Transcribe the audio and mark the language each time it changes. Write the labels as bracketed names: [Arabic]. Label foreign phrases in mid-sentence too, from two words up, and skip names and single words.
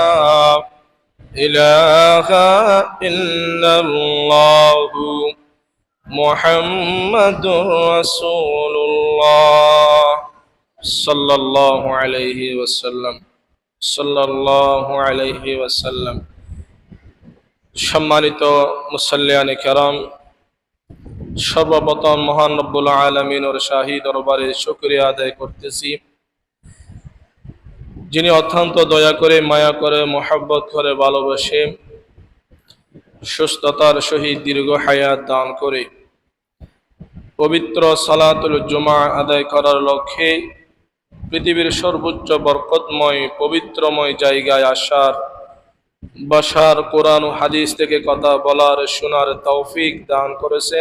[Arabic] الہ الا اللہ محمد رسول اللہ صلی اللہ علیہ وسلم، صلی اللہ علیہ وسلم. [Bangla] সম্মানিত মুসাল্লিয়ানে কেরাম, সর্বপ্রথম মহান রব্বুল আলামিনের শাহী দরবারে শুকরিয়া আদায় করতেছি, যিনি অত্যন্ত দয়া করে, মায়া করে, মহব্বত করে, ভালোবাসে সুস্থতার সহিত দীর্ঘ হায়াত দান করে পবিত্র সালাতুল জুমা আদায় করার লক্ষ্যে পৃথিবীর সর্বোচ্চ বরকতময় পবিত্রময় জায়গায় আসার, বসার, কোরআন ও হাদিস থেকে কথা বলার, শোনার তৌফিক দান করেছেন।